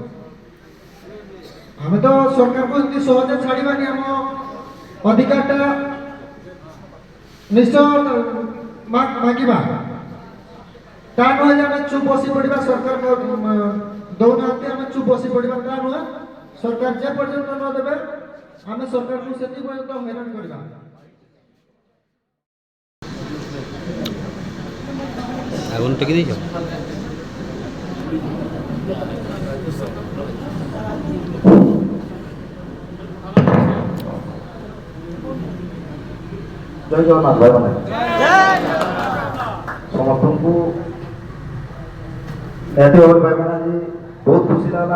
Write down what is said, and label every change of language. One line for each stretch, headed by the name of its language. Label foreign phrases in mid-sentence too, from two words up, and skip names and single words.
Odia: ଆମେ ତ ସରକାରକୁ ଏମିତି ସହଜରେ ଛାଡ଼ିବାନି, ଆମ ଅଧିକାରଟା ନିଶ୍ଚୟ ମାଗିବା। ତା ନୁହେଁ ଯେ ଆମେ ଚୁପ୍ ବସି ପଡ଼ିବା, ସରକାର ଦଉନାହାନ୍ତି ଆମେ ଚୁପ୍ ବସି ପଡ଼ିବା, ତା ନୁହେଁ। ସରକାର ଯେ ପର୍ଯ୍ୟନ୍ତ ନ ଦେବେ ଆମେ ସରକାରକୁ ସେତିକି ପର୍ଯ୍ୟନ୍ତ ହଇରାଣ କରିବା।
Bangla: আগুন টেকে দিয়েছ?
Odia: ଜୟ ଜଗନ୍ନାଥ ଭାଇମାନେ, ସମସ୍ତଙ୍କୁ ନିହାତି ଭାବରେ ଭାଇମାନେ ଆଜି ବହୁତ ଖୁସି ଲାଗିଲା।